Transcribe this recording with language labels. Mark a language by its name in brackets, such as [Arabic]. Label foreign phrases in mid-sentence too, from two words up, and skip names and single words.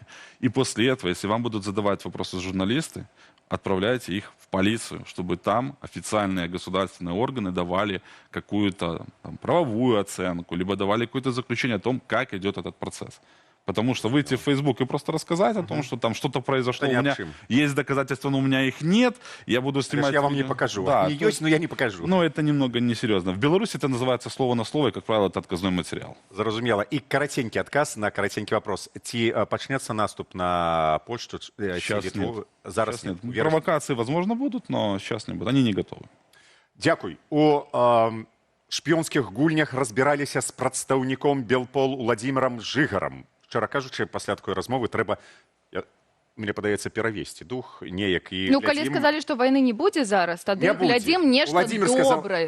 [Russian] И после этого, если вам будут задавать вопросы журналисты, отправляйте их в полицию, чтобы там официальные государственные органы давали какую-то там правовую оценку, либо давали какое-то заключение о том, как идет этот процесс. Потому что выйти в Facebook и просто рассказать о том, что там что-то произошло, у меня есть доказательства, но у меня их нет, я буду снимать... Я вам не покажу. Да, Они есть, но я не покажу. Ну, это немного несерьезно. В Беларуси это называется слово на слово, и, как правило, это отказной материал. [Belarusian] Зразумела. І караценькі адказ на караценькі вопрос. Ці пачнецца наступ на Польшу? [Russian] Сейчас нет. [Belarusian] Зараз [Russian] Сейчас нет. нет. Провокации, возможно, будут, но сейчас не будут. Они не готовы. [Belarusian] Дякуй. У шпіёнскіх гульнях разбіраліся з прадстаўніком Белпол Уладзімірам Жыгарам. Шчыра кажучы, пасля такой размовы трэба, мне падаецца, перавесці дух неяк і Ну, калі сказалі, што вайны не будзе зараз, тады глядзім нешта добрае.